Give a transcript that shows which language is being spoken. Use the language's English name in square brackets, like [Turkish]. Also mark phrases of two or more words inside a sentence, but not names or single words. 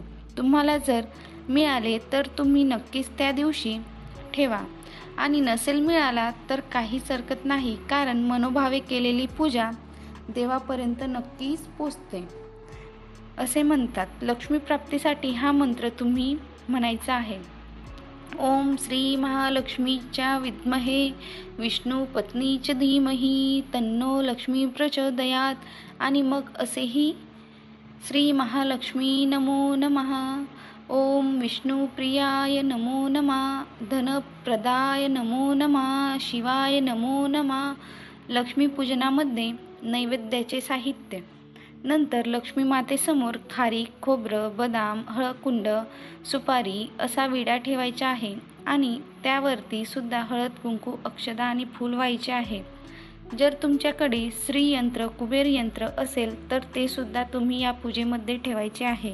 [Marathi] तुम्हाला जर मिळाले तर तुम्ही नक्कीच त्या दिवशी ठेवा आणि नसेल मिळाला तर काहीच हरकत नाही, कारण मनोभावे केलेली पूजा देवापर्यंत नक्कीच पोचते असे म्हणतात. लक्ष्मी प्राप्तीसाठी हा मंत्र तुम्ही म्हणायचा आहे. [Sanskrit] ओम श्री महालक्ष्मीच्या विद्महे विष्णू पत्नीच धीमहि तन्नो लक्ष्मी प्रचोदयात. [Marathi] आणि मग असेही [Sanskrit] श्री महालक्ष्मी नमो नमः. ओम विष्णुप्रियाय नमो नमः. धनप्रदाय नमो नमः. शिवाय नमो नमः. [Marathi] लक्ष्मीपूजनामध्ये नैवेद्याचे साहित्य. नंतर लक्ष्मी मातेसमोर खारीक, खोबरं, बदाम, हळकुंड, सुपारी असा विडा ठेवायचा आहे आणि त्यावरती सुद्धा हळद कुंकू, अक्षदा आणि फूल व्हायचे आहे. जर तुमच्याकडे श्रीयंत्र, कुबेर यंत्र असेल तर ते सुद्धा तुम्ही या पूजेमध्ये ठेवायचे आहे.